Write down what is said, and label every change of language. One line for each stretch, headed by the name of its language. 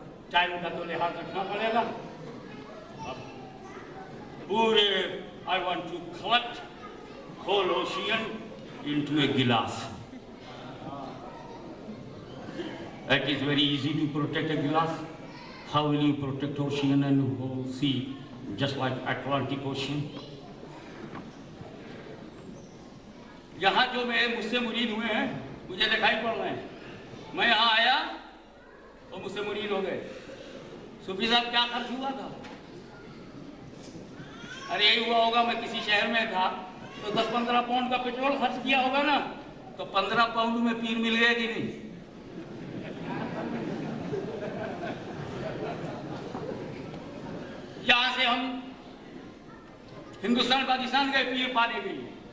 Urdu: Time کا تو لحاظ رکھنا پڑے گا. پورے
English: I want to collect whole ocean into a glass. It is very easy to protect a glass. How will you protect ocean and whole sea, just like Atlantic Ocean?
Urdu: یہاں جو مجھ سے مرید ہوئے ہیں مجھے دکھائی پڑ رہے ہیں. میں یہاں آیا تو مجھ سے مرید ہو گئے. صوفی صاحب کیا خرچ ہوا تھا؟ ارے یہی ہوا ہوگا میں کسی شہر میں تھا تو 10-15 پاؤنڈ کا پیٹرول خرچ کیا ہوگا نا, تو 15 پاؤنڈ میں پیر مل گئے کہ نہیں؟ یہاں سے ہم ہندوستان پاکستان گئے پیر پانے کے لیے.